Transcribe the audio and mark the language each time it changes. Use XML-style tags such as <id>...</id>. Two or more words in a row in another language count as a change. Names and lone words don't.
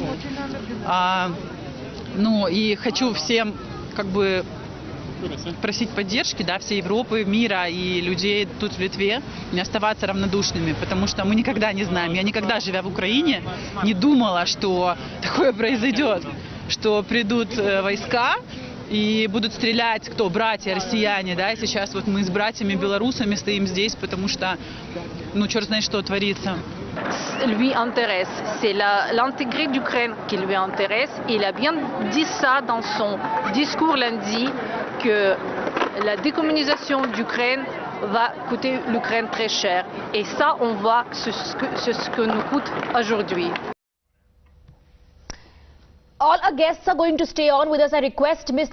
<ru>И хочу всем просить поддержки, всей Европы, мира и людей тут в Литве, не оставаться равнодушными, потому что мы никогда не знаем. Я никогда, живя в Украине, не думала, что такое произойдет, что придут войска и будут стрелять, кто, братья, россияне, и сейчас вот мы с братьями белорусами стоим здесь, потому что, черт знает, что творится.</ru> <fr>Lui intéresse, c'est l'intégrité d'Ukraine qui lui intéresse. Il a bien dit ça dans son discours lundi, que la décommunisation d'Ukraine va coûter l'Ukraine très cher. Et ça, on voit ce que nous coûte aujourd'hui.</fr> <en>All our guests are going to stay on with us. I request Ms.</en>